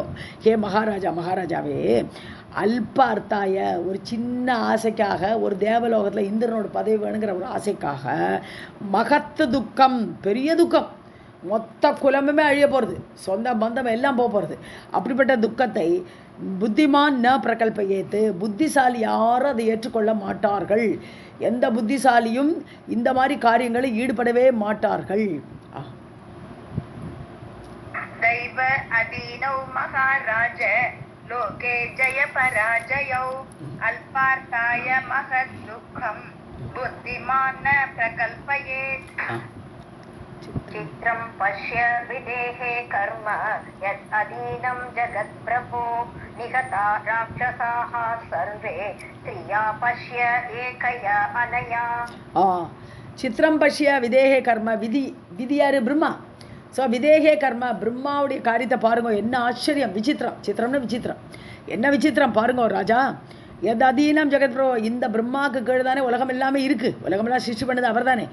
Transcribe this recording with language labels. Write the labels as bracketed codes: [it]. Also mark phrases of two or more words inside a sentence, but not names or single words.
[ta] ஹே மகாராஜா, மகாராஜாவே, [sa] अल्प अर्थाय, [ta] ஒரு சின்ன ஆசைக்காக, ஒரு தேவலோகத்தில் இந்திரனோட பதவி வேணுங்கிற ஒரு ஆசைக்காக, மகத்து துக்கம், பெரிய துக்கம், மொத்த குலமுமே அழிய போகிறது, சொந்த பந்தம் எல்லாம் போக போகிறது. அப்படிப்பட்ட துக்கத்தை [sa] बुद्धिमान् न प्रकल्पयेत्, [ta] புத்திசாலி யாரும் அதை ஏற்றுக்கொள்ள மாட்டார்கள். எந்த புத்திசாலியும் இந்த மாதிரி காரியங்களில் ஈடுபடவே மாட்டார்கள். [sa] दैव अदीनौ महाराज लोके जय पराजयौ अल्पार्थाय महत् दुःखं बुद्धिमान् न प्रकल्पयेत्. चित्रं पश्य विदेहे कर्म यत् अदीनं जगत्प्रभो निहता राक्षसाः सर्वे स्त्रिया पश्य एकया अनया. चित्रं पश्य विदेहे कर्म, [ta] விதி, விதியாரு பிரம்மா. ஸோ [sa] विदेहे कर्म, [ta] பிரம்மாவுடைய காரியத்தை பாருங்க, என்ன ஆச்சரியம், விசித்திரம், சித்திரம்னு விசித்திரம், என்ன விசித்திரம் பாருங்க ராஜா. எது [sa] अदीनं जगत् प्रभो, [ta] இந்த பிரம்மாவுக்கு கீழே தானே உலகம் எல்லாமே இருக்குது, உலகமெல்லாம் சிருஷ்டி பண்ணது அவர் தானே.